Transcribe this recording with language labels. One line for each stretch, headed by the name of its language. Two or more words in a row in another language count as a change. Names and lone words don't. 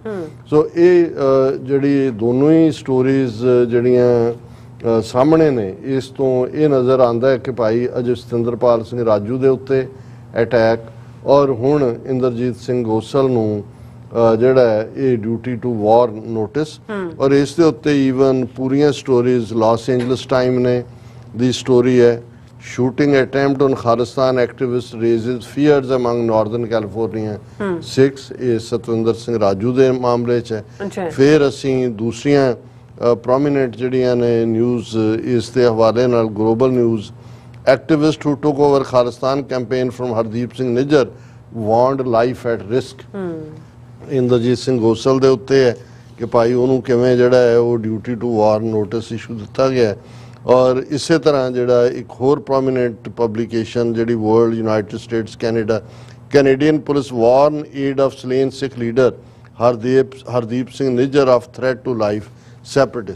Punjabi: ਸੋ ਇਹ ਜਿਹੜੀ ਦੋਨੋਂ ਹੀ ਸਟੋਰੀਜ਼ ਜਿਹੜੀਆਂ ਸਾਹਮਣੇ ਨੇ, ਇਸ ਤੋਂ ਇਹ ਨਜ਼ਰ ਆਉਂਦਾ ਹੈ ਕਿ ਭਾਈ ਅਜੇ ਸਤਿੰਦਰਪਾਲ ਸਿੰਘ ਰਾਜੂ ਦੇ ਉੱਤੇ ਅਟੈਕ ਔਰ ਹੁਣ ਇੰਦਰਜੀਤ ਸਿੰਘ ਗੋਸਲ ਨੂੰ ਜਿਹੜਾ ਹੈ ਇਹ
English: duty to warn notice.
Punjabi: ਔਰ ਇਸ ਦੇ ਉੱਤੇ ਈਵਨ ਪੂਰੀਆਂ ਸਟੋਰੀਜ਼ ਲਾਸ ਐਂਜਲਸ ਟਾਈਮ ਨੇ ਦੀ ਸਟੋਰੀ ਹੈ
English: shooting attempt on Khalistan activist raises fears among Northern California Sikhs।
Punjabi: ਇਹ ਸਤਵਿੰਦਰ ਸਿੰਘ ਰਾਜੂ ਦੇ ਮਾਮਲੇ 'ਚ ਹੈ। ਫਿਰ ਅਸੀਂ ਦੂਸਰੀਆਂ ਪ੍ਰੋਮੀਨੈਂਟ ਜਿਹੜੀਆਂ ਨੇ ਨਿਊਜ਼ ਇਸ ਦੇ ਹਵਾਲੇ ਨਾਲ ਗਲੋਬਲ ਨਿਊਜ਼
English: activist who took over Khalistan campaign from Hardeep Singh Nijjar warned life at risk।
Punjabi: ਇੰਦਰਜੀਤ ਸਿੰਘ ਗੋਸਲ ਦੇ ਉੱਤੇ ਹੈ ਕਿ ਭਾਈ ਉਹਨੂੰ ਕਿਵੇਂ ਜਿਹੜਾ ਹੈ ਉਹ
English: duty to warn notice issue
Punjabi: ਦਿੱਤਾ ਗਿਆ। ਔਰ ਇਸੇ ਤਰ੍ਹਾਂ ਜਿਹੜਾ ਇੱਕ ਹੋਰ
English: prominent publication
Punjabi: ਜਿਹੜੀ
English: world United States Canada Canadian police warn aide of slain Sikh leader Hardeep Singh Nijjar of threat to life separatist.